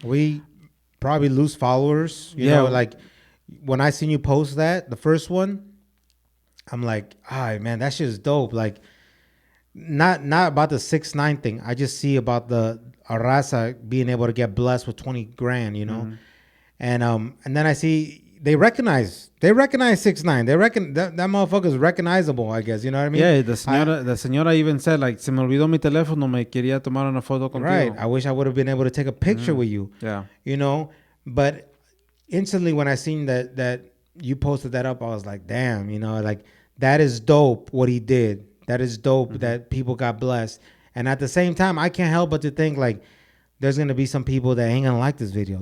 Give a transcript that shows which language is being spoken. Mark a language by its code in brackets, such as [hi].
[en] We probably lose followers. You know, like when I seen you post that, the first one, I'm like, all right, man, that shit is dope. Like, not about the 6ix9ine thing. I just see about the Arrasa being able to get blessed with 20 grand, and then I see they recognize 6ix9ine. They reckon that motherfucker's recognizable, I guess. You know what I mean? Yeah, the señora even said, like, [es] se me olvidó mi teléfono, me quería tomar una foto contigo. [en] Right. I wish I would have been able to take a picture with you. Yeah. But instantly when I seen that you posted that up, I was like, damn, like, that is dope what he did. That is dope that people got blessed. And at the same time, I can't help but to think, like, there's going to be some people that ain't going to like this video.